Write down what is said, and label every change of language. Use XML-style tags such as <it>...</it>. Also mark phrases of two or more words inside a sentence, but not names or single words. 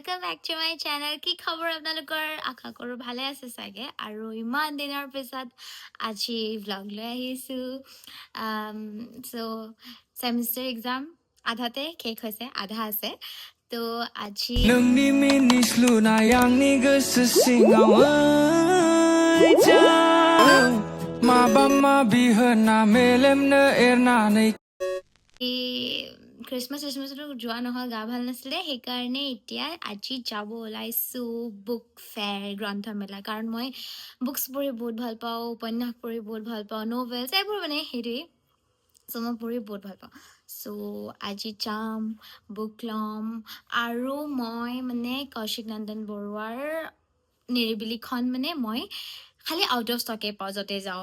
<en>back to my channel.</en> <as>কি খবৰ আপোনালোকৰ আশা কৰো ভালে আছে চাগে আৰু ইমান দিনৰ পিছত আজি vlog লৈ আহিছো সো</as> <en>semester exam</en> <as>আধাতে শেষ হৈছে আধা আছে তো আজি</as> <brx>नोंनि मिनिस्लुनाय आंनि गोसो सिङाव माबा माबि होना मेलेमनो एरनानै</brx> <as>ক্ৰিছমাছ যোৱা নহ'ল গা ভাল নাছিলে সেইকাৰণে এতিয়া আজি যাব ওলাইছোঁ</as> <en>book fair</en> <as>গ্ৰন্থমেলা কাৰণ মই বুকছ পঢ়ি বহুত ভাল পাওঁ উপন্যাস পঢ়ি বহুত ভাল পাওঁ নভেলছ এইবোৰ মানে সেইটোৱেই চ' মই পঢ়ি বহুত ভাল পাওঁ চ' আজি যাম বুক ল'ম আৰু মই মানে কৌশিক নন্দন বৰুৱাৰ নিৰিবিলিখন মানে মই খালি</as> <en>out of stock</en> <as>পাওঁ য'তে যাওঁ</as>